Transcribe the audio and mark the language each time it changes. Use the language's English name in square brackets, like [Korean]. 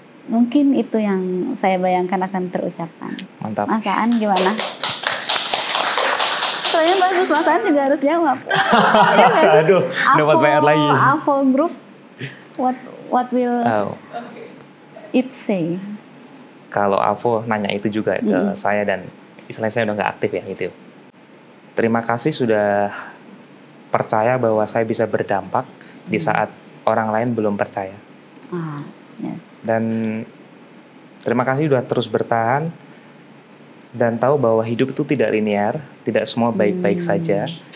[Indonesian] Mungkin itu yang saya bayangkan akan terucapkan. Mantap. Mas Aan gimana? Soalnya bagus, Mas Aan juga harus jawab. Aduh, dapat PR lagi. [English] Avo Group, what will it say? [Indonesian] Kalau Avo nanya itu juga ke saya, dan istilahnya saya udah nggak aktif ya gitu. Terima kasih sudah percaya bahwa saya bisa berdampak di saat orang lain belum percaya. Dan terima kasih sudah terus bertahan dan tahu bahwa hidup itu tidak linear, tidak semua baik-baik saja.